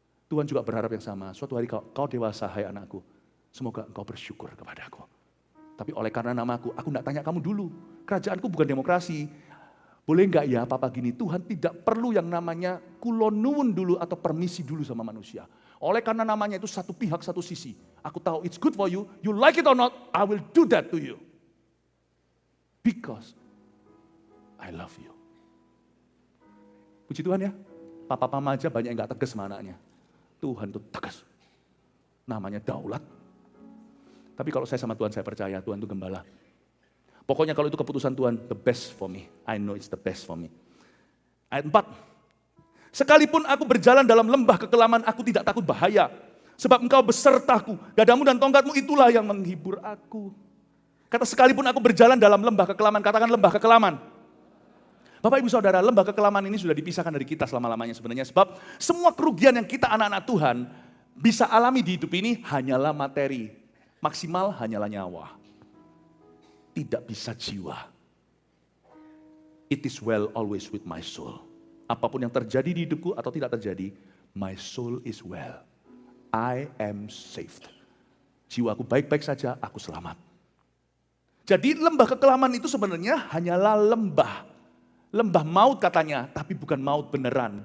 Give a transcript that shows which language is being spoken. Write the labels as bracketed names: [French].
[Indonesian] Tuhan juga berharap yang sama. Suatu hari kau dewasa, hai anakku, semoga engkau bersyukur kepadaku. Tapi oleh karena namaku, aku enggak tanya kamu dulu. Kerajaanku bukan demokrasi. Boleh enggak ya papa gini, Tuhan tidak perlu yang namanya kulonun dulu atau permisi dulu sama manusia. Oleh karena namanya itu satu pihak, satu sisi. Aku tahu [English] it's good for you, you like it or not, I will do that to you. Because I love you. [Indonesian] Puji Tuhan ya, papa aja banyak yang enggak tegas sama anaknya. Tuhan itu tegas. Namanya daulat. Tapi kalau saya sama Tuhan, saya percaya Tuhan itu gembala. Pokoknya kalau itu keputusan Tuhan, [English] the best for me. I know it's the best for me. [Indonesian] Ayat 4. Sekalipun aku berjalan dalam lembah kekelaman, aku tidak takut bahaya. Sebab engkau besertaku, gadamu dan tongkatmu itulah yang menghibur aku. Kata sekalipun aku berjalan dalam lembah kekelaman, katakan lembah kekelaman. Bapak ibu saudara, lembah kekelaman ini sudah dipisahkan dari kita selama-lamanya sebenarnya. Sebab semua kerugian yang kita anak-anak Tuhan bisa alami di hidup ini hanyalah materi. Maksimal hanyalah nyawa. Tidak bisa jiwa. [English] It is well always with my soul. [Indonesian] Apapun yang terjadi di hidupku atau tidak terjadi, [English] my soul is well. I am saved. [Indonesian] Jiwaku baik-baik saja, aku selamat. Jadi lembah kekelaman itu sebenarnya hanyalah lembah. Lembah maut katanya, tapi bukan maut beneran.